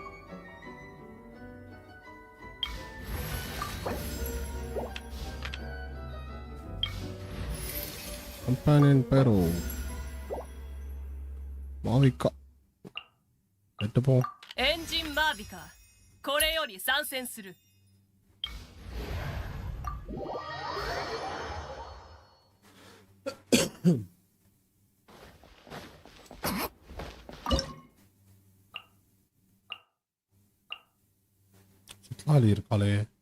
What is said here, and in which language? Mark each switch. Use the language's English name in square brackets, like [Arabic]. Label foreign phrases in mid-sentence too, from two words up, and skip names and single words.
[Tamil] கம்பானியன் பேரோ மாவிகா எட்டுப்போம். என்ஜின் மாவிகா [Japanese] これより参戦する。 [Tamil] சித்லாலி இருக்காளே.